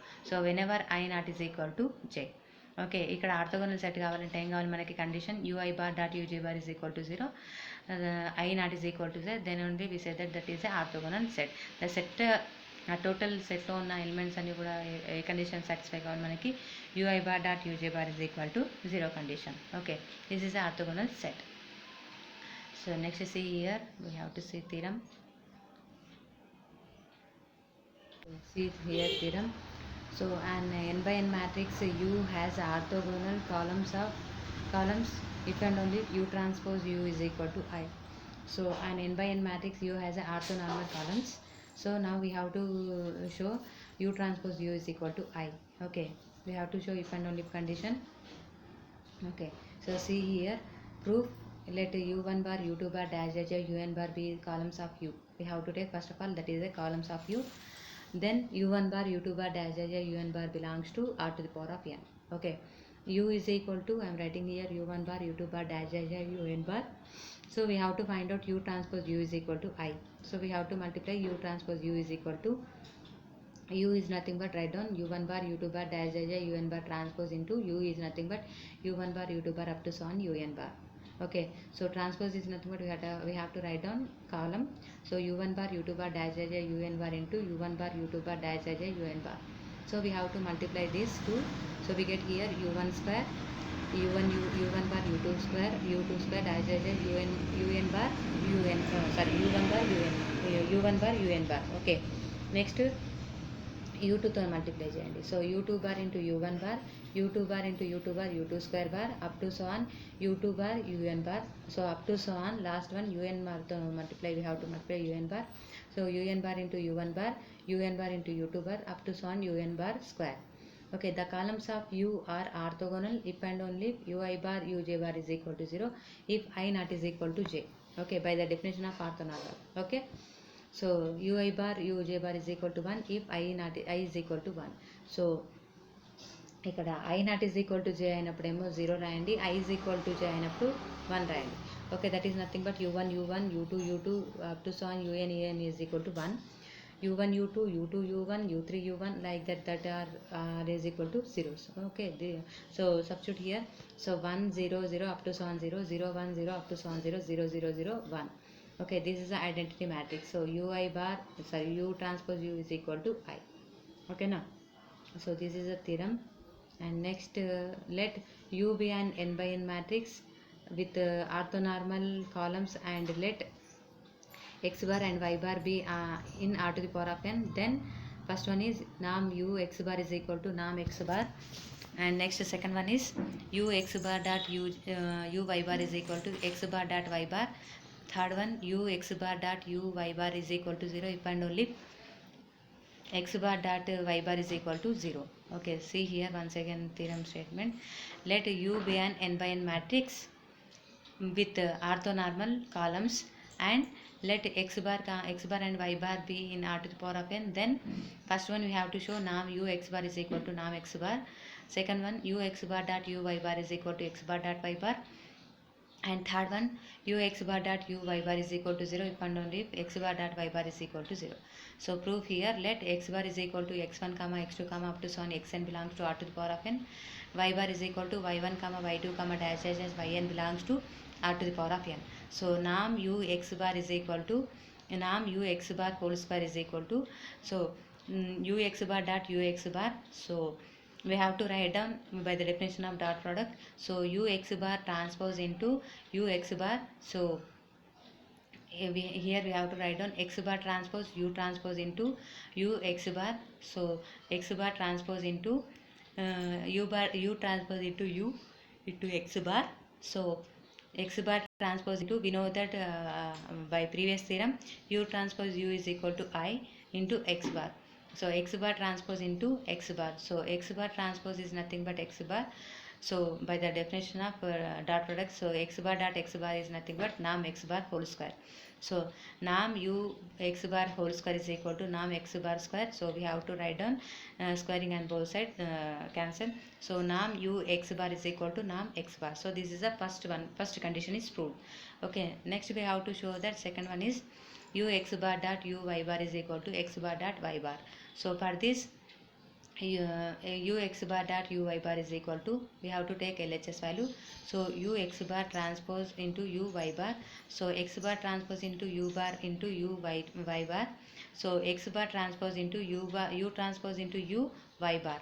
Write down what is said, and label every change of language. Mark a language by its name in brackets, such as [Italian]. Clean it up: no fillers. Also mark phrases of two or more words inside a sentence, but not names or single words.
[English] So whenever I not is equal to j. [Telugu] ఓకే, ఇక్కడ [English] orthogonal set [Telugu] కావాలంటే ఏం కావాలి మనకి కండిషన్, [English] ui bar dot uj bar is equal to 0, I not is equal to 0, then only we say that is a orthogonal set. The set [Telugu] టోటల్ సెట్లో ఉన్న ఎలిమెంట్స్ అన్ని కూడా ఏ [English] condition satisfy [Telugu] కావాలి మనకి, [English] ui bar dot uj bar is equal to 0 condition. Okay, this is the orthogonal set. So next see here, we have to see theorem. See here theorem. So an n by n matrix U has orthogonal columns if and only U transpose U is equal to I. So an n by n matrix U has a orthonormal columns. So now we have to show U transpose U is equal to I. Okay, we have to show if and only if condition. Okay, so see here, proof, let u1 bar u2 bar dash dash un bar be columns of U. We have to take first of all that is the columns of U, then u1 bar u2 bar dash dash un bar belongs to r to the power of n. Okay, U is equal to, I am writing here u1 bar u2 bar dash dash un bar. So we have to find out U transpose U is equal to I. So we have to multiply U transpose U is equal to, U is nothing but, write down u1 bar u2 bar dash dash un bar transpose into U is nothing but u1 bar u2 bar up to so on un bar. Okay, so transpose is nothing but we have to write down column. So u1 bar u2 bar dash dash un bar into u1 bar u2 bar dash dash un bar. So we have to multiply this two. So we get here u1 square u1 bar u2 square dash dash un bar un sorry, u1 bar u1 bar un bar. Okay, next [Telugu] u2 తో మల్టిప్లై చేయండి. [English] So u2 bar into u1 bar, u2 bar into u2 bar, u2 square bar up to so on u2 bar un bar. So up to so on last one un barతో multiply, we have to multiply un bar. So un bar into u1 bar, un bar into u2 bar up to so on un bar square. Okay, the columns of u are orthogonal if and only if ui bar uj bar is equal to 0 if I not is equal to j. Okay, by the definition of orthogonal. Okay, so ui bar uj bar is equal to 1 if I is equal to 1. [Telugu] So ఇక్కడ [English] i not is equal to j [Telugu] అయినప్పుడేమో 0 రాయండి, [English] i is equal to j [Telugu] అయినప్పుడు 1 రాయండి. ఓకే, [English] That is nothing but u1 u2 up to so on un is equal to 1, u1 u2 u1 u3 u1 like that are is equal to zeros. Okay, so substitute here. So 1 0 0 up to so on 0 0 1 0 up to so on 0 0 0 0 1. Okay, this is the identity matrix. So ui bar, sorry, u transpose u is equal to I. Okay, now so this is a theorem. And next let u be an n by n matrix with orthonormal columns, and let x bar and y bar be in r to the power of n. Then first one is nam u x bar is equal to nam x bar, and next second one is u x bar dot u y bar is equal to x bar dot y bar. Third one u x bar dot u y bar is equal to 0 if and only x bar dot y bar is equal to 0. Okay, see here once again theorem statement. Let u be an n by n matrix with orthonormal columns, and let x bar and y bar be in r to the power of n. Then first one we have to show nam u x bar is equal to nam x bar. Second one u x bar dot u y bar is equal to x bar dot y bar. And third one u x bar dot u y bar is equal to 0 if and only if x bar dot y bar is equal to 0. So proof here. Let x bar is equal to x1 comma x2 comma up to so on xn belongs to r to the power of n. Y bar is equal to y1 comma y2 comma dash dash dash yn belongs to r to the power of n. So nam u x bar is equal to nam u x bar whole square is equal to, so u x bar dot u x bar. So we have to write down by the definition of dot product. So u x bar transpose into u x bar. So here we have to write down x bar transpose u transpose into u x bar. So x bar transpose into u transpose into u into x bar. So x bar transpose into, we know that by previous theorem u transpose u is equal to I into x bar. So x bar transpose into x bar. So x bar transpose is nothing but x bar. So by the definition of dot product, so x bar dot x bar is nothing but nam x bar whole square. So nam u x bar whole square is equal to nam x bar square. So we have to write down squaring and both sides cancel. So nam u x bar is equal to nam x bar. So this is the first one, first condition is proved. Okay, next we have to show that second one is u x bar dot u y bar is equal to x bar dot y bar. So for this u x bar dot u y bar is equal to, we have to take LHS value. So u x bar transpose into u y bar. So x bar transpose into u bar into u y bar. So x bar transpose into u transpose into u y bar.